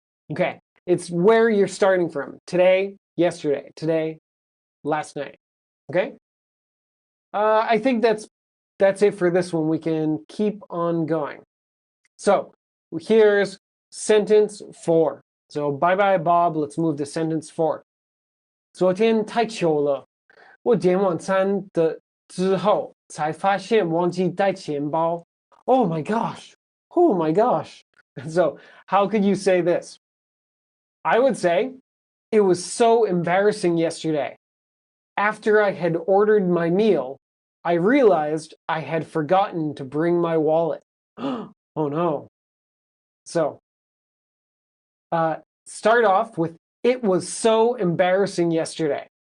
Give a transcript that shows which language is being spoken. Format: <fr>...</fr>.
<en>Okay, it's where you're starting from. Today, yesterday, today, last night, okay? I think that's it for this one. We can keep on going. So here's sentence 4. So bye bye Bob, let's move to sentence 4.</en> <zh>昨天太糗了，我点晚餐的之后才发现忘记带钱包。</zh> <en>Oh my gosh. Oh my gosh. So how could you say this? I would say, it was so embarrassing yesterday. After I had ordered my meal, I realized I had forgotten to bring my wallet. Oh no. So, start off with, it was so embarrassing yesterday.</en>